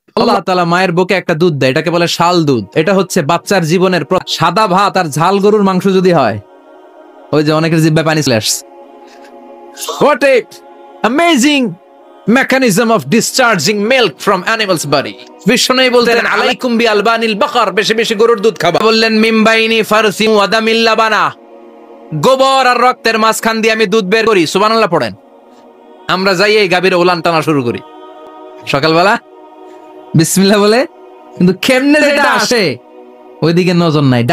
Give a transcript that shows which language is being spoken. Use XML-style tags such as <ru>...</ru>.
<bn>আল্লাহ তাআলা মায়ের বুকে একটা দুধ দেয়, এটাকে বলে শাল দুধ। এটা হচ্ছে বাচ্চার জীবনের সাদা ভাত আর ঝাল গরুর মাংস যদি হয়, ওই যে অনেকের জিহ্বায় পানি চলে আসছে।</bn> <en>What a amazing mechanism of discharging milk from animal's body.</en> <bn>বিশ্বনবী বলতেন</bn> <ar>আলাইকুম বি আলবানিল বাকার,</ar> <bn>বেশি বেশি গরুর দুধ খাবা। বললেন</bn> <ar>মিমবাইনি ফারসি ওয়া দামিল লাবানা,</ar> <bn>গোবর আর রক্তের মাঝখান দিয়ে আমি দুধ বের করি। সুবহানাল্লাহ পড়েন। আমরা যাই এই গাভীর ওলান টানা শুরু করি সকালবেলা বিসমিল্লাহ বলে, কিন্তু কেমনে যেটা আসে ওইদিকে নজর নাই।</bn>